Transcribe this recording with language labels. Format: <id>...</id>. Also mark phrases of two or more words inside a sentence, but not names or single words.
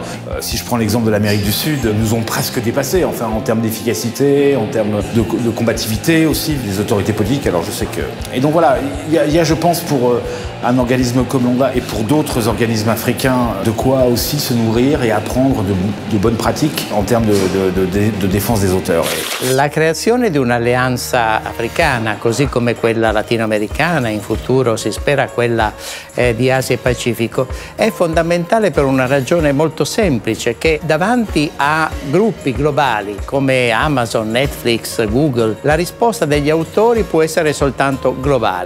<fr>Si je prends l'exemple de l'Amérique du Sud, nous ont presque dépassés, enfin, en termes d'efficacité, en termes de combativité aussi, des autorités politiques. Alors je sais que... Et donc voilà, il y a, je pense, pour un organisme comme l'ONDA et pour d'autres organismes africains, de quoi aussi se nourrir et apprendre de bonnes pratiques en termes de défense des auteurs.</fr> <it>La creazione di un'alleanza africana, così come quella latinoamericana, in futuro si spera quella di Asia e Pacifico, è fondamentale per una ragione molto semplice, che davanti a gruppi globali come Amazon, Netflix, Google, la risposta degli autori può essere soltanto globale.</it>